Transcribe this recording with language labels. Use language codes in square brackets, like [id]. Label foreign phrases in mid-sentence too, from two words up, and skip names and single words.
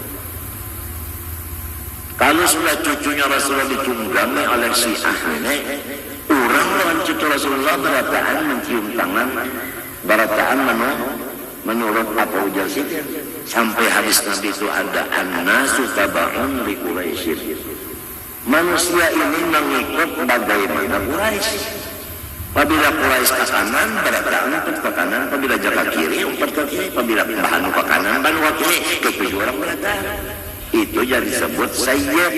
[bjn] Kalau sudah cucunya Rasulullah ditunggangi oleh Syiah ini, orang lawan cucu Rasulullah berataan mencium tangan, berataan menurut apa ujar Sidin. Sampai hadis Nabi itu ada [ar] الناس تبع لقريش. [bjn] Manusia ini mengikut bagaimana Quraisy. Apabila Quraisy ke kanan, berataan umpat ke kanan. Apabila jaga kiri, umpat ke kiri. Apabila banu ke kanan, banu ke kiri. Ketujuh orang berataan. Itu jadi disebut sayyid.